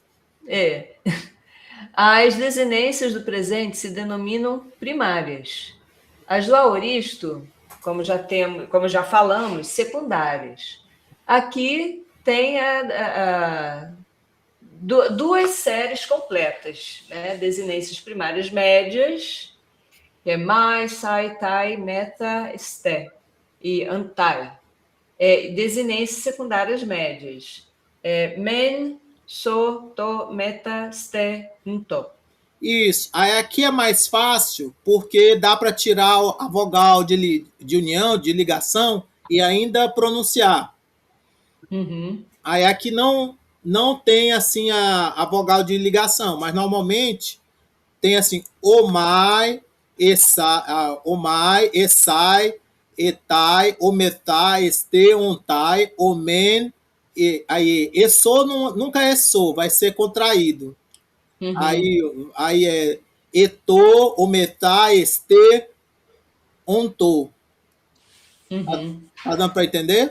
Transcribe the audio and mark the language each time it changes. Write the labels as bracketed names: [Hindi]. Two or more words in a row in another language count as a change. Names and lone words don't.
[Portuguese] As desinências do presente se denominam primárias. As do aoristo, como já falamos, secundárias. Aqui tem duas séries completas, né? Desinências primárias médias, que é [Greek] μαι, σαι, ται, μεθα, σθε e antai. [Portuguese] Desinências secundárias médias. [Greek] μεν, σο, το, μεθα, σθε, ντο. [Portuguese] Isso. Aí aqui é mais fácil porque dá para tirar a vogal de união, de ligação e ainda pronunciar. Uhum. Aí aqui não tem assim a vogal de ligação, mas normalmente tem assim [Greek] ομαι, εσαι, εται, ομεθα, εσθε, ονται, ομεν, [Portuguese] aí eso nunca é so, vai ser contraído. Uhum. Aí é [Greek] ετο, ομεθα, εσθε, οντο. [Portuguese] Uhum. Tá dando para entender?